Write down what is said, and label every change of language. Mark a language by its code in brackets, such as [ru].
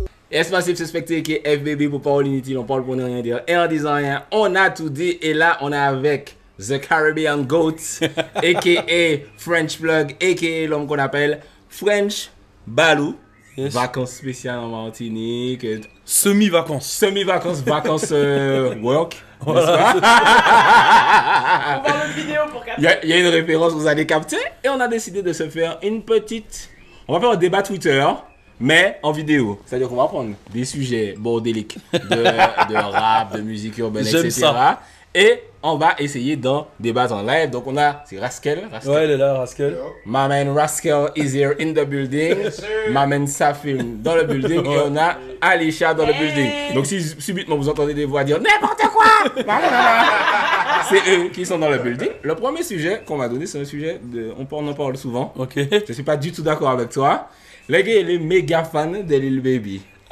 [fr] Est-ce possible de suspecter que FBB pour parole inutile, on parle pour ne rien dire. Et en disant rien, on a tout dit. Et là, on est avec The Caribbean Goat, a.k.a. French Plug, a.k.a. l'homme qu'on appelle French Balou. Yes. Vacances spéciales en Martinique. Semi-vacances. Semi-vacances, vacances work. Voilà. On va voir une vidéo pour capter. Il y a une référence, vous allez capter. Et on a décidé de se faire une petite... On va faire un débat Twitter, mais en vidéo. C'est-à-dire qu'on va prendre des sujets bordéliques de rap, de musique urbaine, J'aime etc. ça. Et on va essayer d'en débattre en live. Donc on a... C'est Rascal. Ouais, il est là, Rascal. [en] My man Rascal is here in the building. My man [fr] Safin dans le building. Et on a Alisha dans le building. Donc si subitement vous entendez des voix dire n'importe quoi, c'est eux qui sont dans le building. Le premier sujet qu'on m'a donné, c'est un sujet de... On en parle souvent. Ok. Je suis pas du tout d'accord avec toi. Les gars, il est méga fan de Lil Baby.